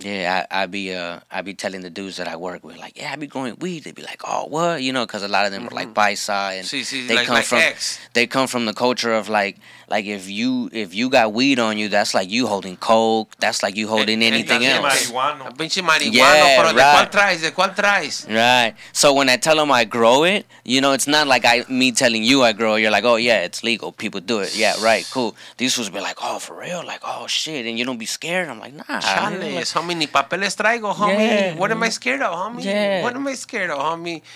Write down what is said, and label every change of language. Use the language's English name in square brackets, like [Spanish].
[English] Yeah, I be telling the dudes that I work with, like, yeah, I be growing weed. They be like, oh, what? You know, because a lot of them are like paisa, and they come from the culture of like if you got weed on you, that's like you holding coke. That's like you holding anything else. [Spanish] Pinche marihuana, pero ¿de cuál traes? [English] Right. So when I tell them I grow it, you know, it's not like me telling you I grow it. You're like, oh yeah, it's legal. People do it. Yeah, right, cool. These fools be like, oh, for real? Like, oh shit, and you don't be scared. I'm like, nah. [Spanish] Chales, homie, ni papeles traigo, homie. Yeah. [English] What am I scared of, homie? Yeah. What am I scared of, homie?